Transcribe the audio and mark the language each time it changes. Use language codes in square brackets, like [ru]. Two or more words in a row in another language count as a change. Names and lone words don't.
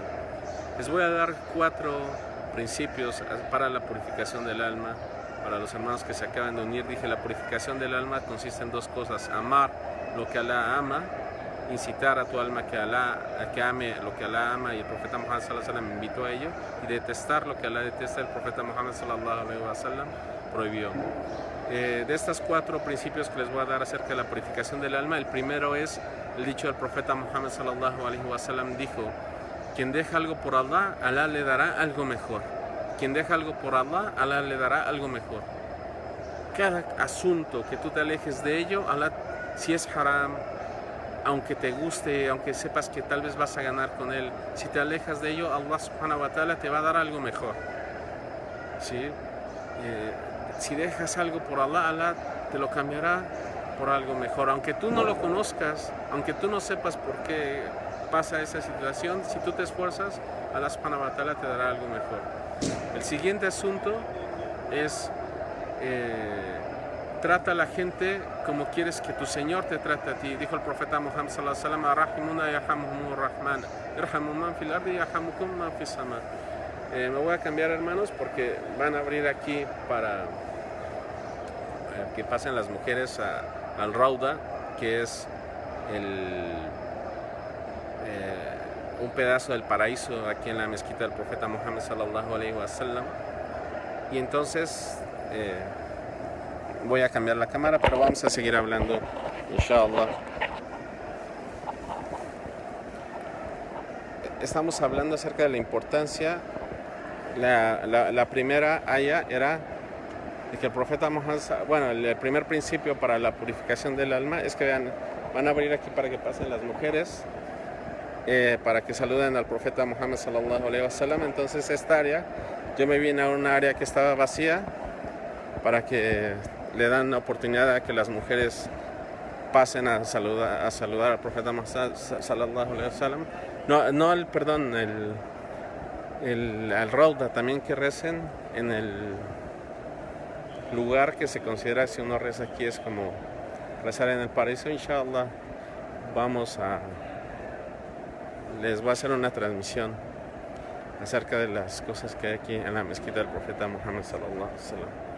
[es] Les voy a dar 4 principios para la purificación del alma, para los hermanos que se acaban de unir, dije, la purificación del alma consiste en dos cosas: amar lo que Alá ama, incitar a tu alma a que ame lo que Alá ama y el profeta Muhammad [ar] صلى الله عليه وسلم [es] invitó a ello, y detestar lo que Alá detesta, el profeta Muhammad [ar] صلى الله عليه وسلم [es] prohibió. De estos 4 principios que les voy a dar acerca de la purificación del alma, el primero es el dicho del profeta Muhammad [ar] صلى الله عليه وسلم, [es] dijo: quien deja algo por Allah, Alá le dará algo mejor. Quien deja algo por Allah, Alá le dará algo mejor. Cada asunto que tú te alejes de ello, Alá, si es haram, aunque te guste, aunque sepas que tal vez vas a ganar con él, si te alejas de ello, Allah [ar] سبحانه وتعالى [es] te va a dar algo mejor. ¿Sí? Si dejas algo por Allah, Allah te lo cambiará por algo mejor. Aunque tú no lo conozcas, aunque tú no sepas por qué pasa esa situación, si tú te esfuerzas, Allah [ar] سبحانه وتعالى [es] te dará algo mejor. El siguiente asunto es trata a la gente como quieres que tu Señor te trate a ti. Dijo el profeta Muhammad [ar] صلى الله عليه وسلم: "الراحمون يرحمهم الرحمن، ارحموا من في الأرض يرحمكم من في السماء". [es] Me voy a cambiar, hermanos, porque van a abrir aquí para que pasen las mujeres al Rauda, que es un pedazo del paraíso aquí en la mezquita del profeta Muhammad [ar] صلى الله عليه وسلم. [es] Y entonces voy a cambiar la cámara, pero vamos a seguir hablando, inshallah. Estamos hablando acerca de la importancia. La primera aya era de que el profeta Muhammad, bueno, el primer principio para la purificación del alma es que van a abrir aquí para que pasen las mujeres, para que saluden al profeta Muhammad [ar] صلى الله عليه وسلم. [es] Entonces esta área, yo me vine a una área que estaba vacía para que le dan la oportunidad a que las mujeres pasen a saludar al profeta Muhammad [ar] صلى الله عليه وسلم. [es] No el perdón, al Rauda, también que recen en el lugar que se considera, si uno reza aquí, es como rezar en el paraíso. Inshallah, les voy a hacer una transmisión acerca de las cosas que hay aquí en la mezquita del profeta Muhammad [ar] صلى الله عليه وسلم.